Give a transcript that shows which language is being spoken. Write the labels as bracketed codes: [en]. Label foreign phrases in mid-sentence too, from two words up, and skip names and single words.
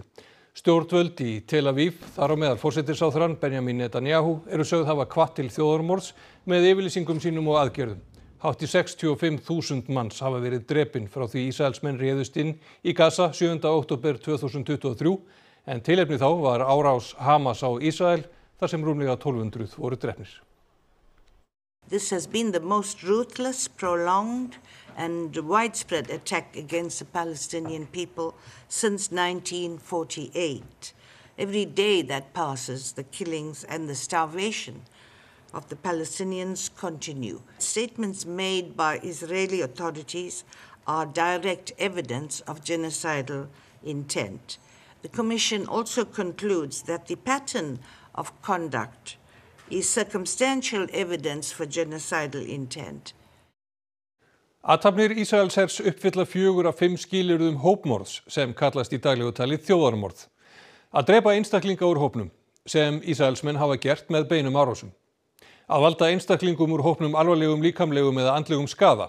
[is] Stjórnvöld í Tel Aviv, þar á meðal forsætisráðherrann Benjamin Netanyahu, eru sögð hafa hvatt til þjóðarmorðs með yfirlýsingum sínum og aðgerðum. Hátt í 65.000 manns hafa verið drepin frá því Ísraelsmenn réðust inn í Gaza 7. október 2023, en tilefni þá var árás Hamas á Ísrael þar sem rúmlega 1200 voru drepnir. [en] This has been the most ruthless, prolonged and widespread attack against the Palestinian people since 1948. Every day that passes, the killings and the starvation of the Palestinians continue. Statements made by Israeli authorities are direct evidence of genocidal intent. The Commission also concludes that the pattern of conduct is circumstantial evidence for genocidal intent. [is] Athafnir Ísraelshers uppfylla 4 af 5 skilyrðum hópmorðs sem kallast í daglegu tali þjóðarmorð. Að drepa einstaklinga úr hópnum, sem Ísraelsmenn hafa gert með beinum árásum. Að valda einstaklingum úr hópnum alvarlegum líkamlegum eða andlegum skaða.